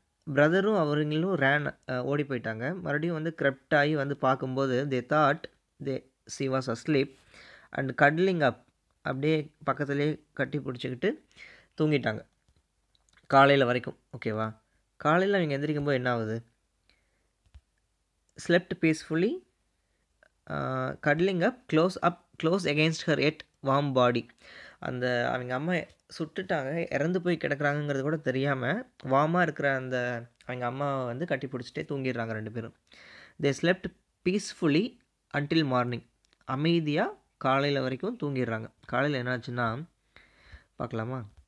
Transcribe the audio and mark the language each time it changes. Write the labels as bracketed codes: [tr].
[ta] பிரதரும் அவங்களும் ஓடி போயிட்டாங்க. மறுபடியும் வந்து கிரெப்ட் ஆகி வந்து பார்க்கும்போது [en] they thought she was asleep and cuddling up, [ta] அப்படியே பக்கத்துலேயே கட்டி பிடிச்சிக்கிட்டு தூங்கிட்டாங்க காலையில் வரைக்கும். ஓகேவா? காலையில் அவங்க எந்திரிக்கும்போது என்ன ஆகுது? [en] slept peacefully, cuddling up close against her yet warm body. [ta] அந்த அவங்க அம்மா சுட்டுட்டாங்க, இறந்து போய் கிடக்குறாங்கிறது கூட தெரியாமல் வார்மாக இருக்கிற அந்த அவங்க அம்மாவை வந்து கட்டி பிடிச்சிட்டே தூங்கிடுறாங்க ரெண்டு பேரும். [en] they slept peacefully until morning, [ta] அமைதியாக காலையில் வரைக்கும் தூங்கிடுறாங்க. காலையில் என்னாச்சுன்னா பார்க்கலாமா?